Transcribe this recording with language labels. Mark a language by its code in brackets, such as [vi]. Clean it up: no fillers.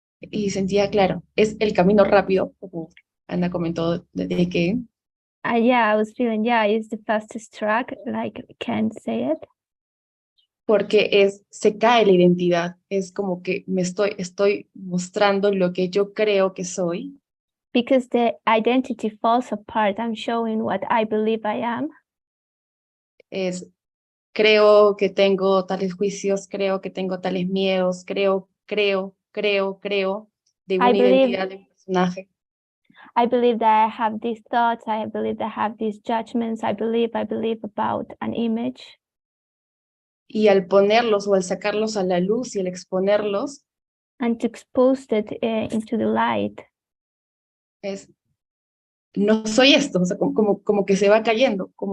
[es] Y sentía, claro, es el camino rápido, como Ana comentó, de que [en] Yeah, I was feeling, yeah, it's the fastest track, like can't say it. [es] porque se cae la identidad, es como que me estoy mostrando lo que yo creo que soy. [en] Because the identity falls apart, I'm showing what I believe I am. [es] Creo que tengo tales juicios, creo que tengo tales miedos, creo de una identidad de un personaje. [en] I believe that I have these thoughts, I believe that I have these judgments, I believe about an image. [es] Y al ponerlos o al sacarlos a la luz y al exponerlos, [en] And to expose it into the light. [es] No soy esto, o sea, como que se va cayendo,